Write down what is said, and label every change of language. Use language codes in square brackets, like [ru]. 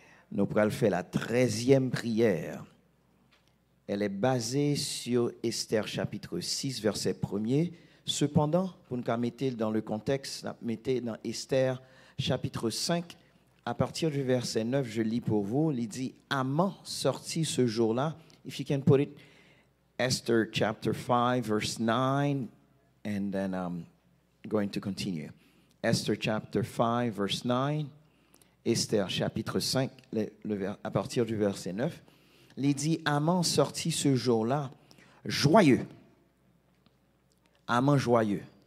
[fr] Nous pourrons faire la 13e prière. Elle est basée sur Esther chapitre 6, verset 1er. Cependant, pour nous mettre dans le contexte, mettez dans Esther chapitre 5, à partir du verset 9, je lis pour vous, il dit « Haman sortit ce jour-là ». [en] If you can put it, Esther chapter 5, verse 9, and then I'm going to continue. Esther chapter 5, verse 9, [fr] Esther chapitre 5, à partir du verset 9. Il dit, Haman sortit ce jour-là, joyeux. Haman joyeux.